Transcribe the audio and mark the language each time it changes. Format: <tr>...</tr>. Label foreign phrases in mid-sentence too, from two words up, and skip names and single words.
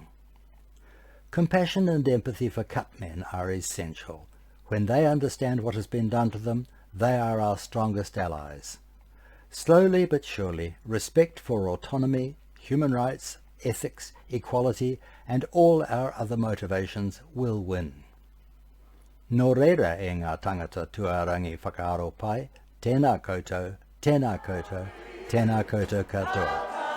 <en>Compassion and empathy for cut men are essential. When they understand what has been done to them, they are our strongest allies. Slowly but surely, respect for autonomy, human rights, ethics, equality, and all our other motivations will win.</en> <mi>Nō reira e ngā tangata tuarangi whakaaro pai, tēnā koutou, tēnā koutou, tēnā koutou katoa.</mi>